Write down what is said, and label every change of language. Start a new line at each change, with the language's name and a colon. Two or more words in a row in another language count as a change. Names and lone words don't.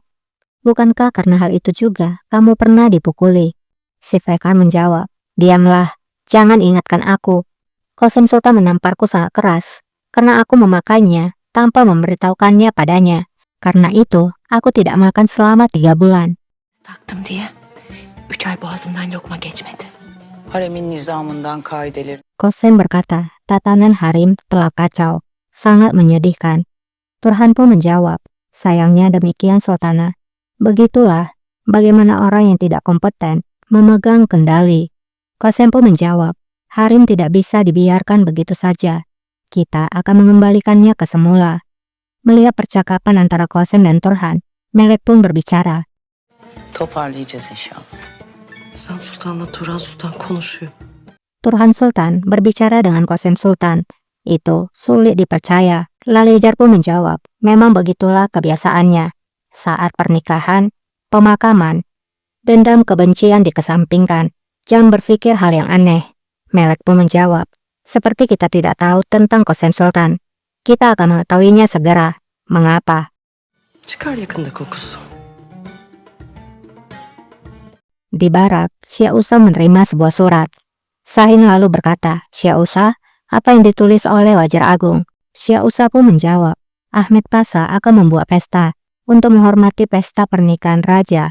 Indonesian: Bukankah karena hal itu juga kamu pernah dipukuli?" Si Fekar menjawab, "Diamlah, jangan ingatkan aku. Qasim Sultan menamparku sangat keras karena aku memakainya tanpa memberitahukannya padanya. Karena itu, aku tidak makan selama 3 bulan."
Turkish: Taktım diye 3 ay boğazımdan lokma geçmedi. Haremin nizamından kaideleri.
Indonesian: Qasim berkata, "Tatanan harem telah kacau, sangat menyedihkan." Turhan pun menjawab, "Sayangnya demikian Sultana. Begitulah bagaimana orang yang tidak kompeten memegang kendali." Qasim pun menjawab, "Harem tidak bisa dibiarkan begitu saja. Kita akan mengembalikannya ke semula." Melihat percakapan antara Qasim dan Turhan, Melek pun berbicara,
Turkish: Toparlayacağız inşallah. Sam Sultan'la Turan Sultan konuşuyor.
Indonesian: Turhan Sultan berbicara dengan Qasim Sultan. Itu sulit dipercaya. Lalejar pun menjawab, "Memang begitulah kebiasaannya. Saat pernikahan, pemakaman, dendam kebencian dikesampingkan. Jangan berpikir hal yang aneh." Melek pun menjawab, "Seperti kita tidak tahu tentang Qasim Sultan. Kita akan mengetahuinya segera. Mengapa?"
Turkish: Çıkar yakında kokusu.
Indonesian: Di barak, Syekh Usa menerima sebuah surat. Sahin lalu berkata, "Syekh Usa, apa yang ditulis oleh Wajar Agung?" Syekh Usa pun menjawab, "Ahmed Pasha akan membuat pesta untuk menghormati pesta pernikahan raja.